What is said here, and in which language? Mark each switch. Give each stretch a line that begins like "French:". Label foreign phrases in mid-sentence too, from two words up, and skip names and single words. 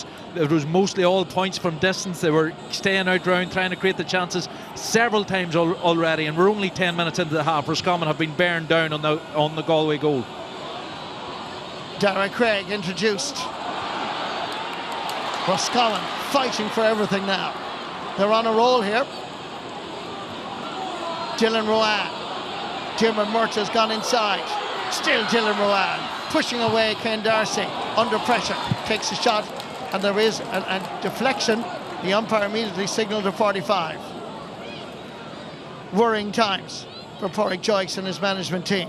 English: It was mostly all points from distance. They were staying out round, trying to create the chances several times already, and we're only 10 minutes into the half. Roscommon have been bearing down on the Galway goal. Darragh Cregg introduced. Roscommon fighting for everything now. They're on a roll here. Ruane. Diarmuid Murtagh's gone inside. Still Ruane pushing away Ken Darcy under pressure, takes a shot, and there is a deflection. The umpire immediately signalled a 45. Worrying times for Pádraig Joyce and his management team.